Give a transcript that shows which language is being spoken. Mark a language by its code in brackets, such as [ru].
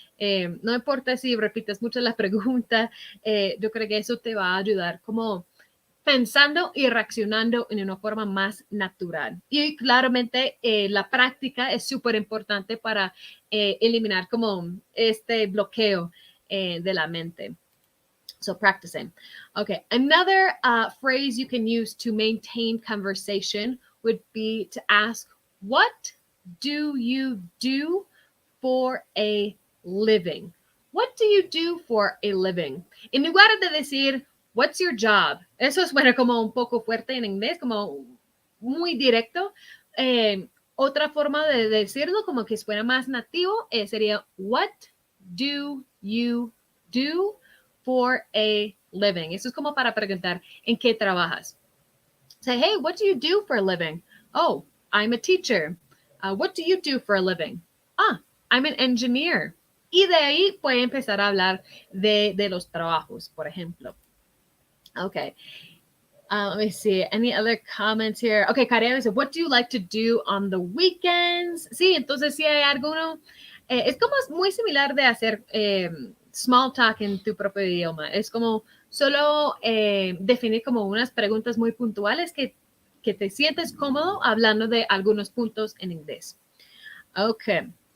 [es] No importa si repites mucho la pregunta, yo creo que eso te va a ayudar como pensando y reaccionando en una forma más natural. Y claramente la práctica es súper importante para eliminar como este bloqueo de la mente. [en] So practicing. Okay, another phrase you can use to maintain conversation would be to ask, what do you do for a living? What do you do for a living? [es] En lugar de decir, [en] what's your job? [es] Eso suena como un poco fuerte en inglés, como muy directo. Otra forma de decirlo, como que suena más nativo, sería, [en] what do you do for a living? [es] Eso es como para preguntar, ¿en qué trabajas? [en] Say, hey, what do you do for a living? Oh, I'm a teacher. What do you do for a living? Ah, I'm an engineer. [es] Y de ahí puede empezar a hablar de los trabajos, por ejemplo. [en] Okay. Let me see. Any other comments here? Okay, Karen dice, what do you like to do on the weekends? [es] Sí, entonces si hay alguno, es como muy similar de hacer small talk en tu propio idioma. Es como solo definir como unas preguntas muy puntuales que te sientes cómodo hablando de algunos puntos en inglés. Okay.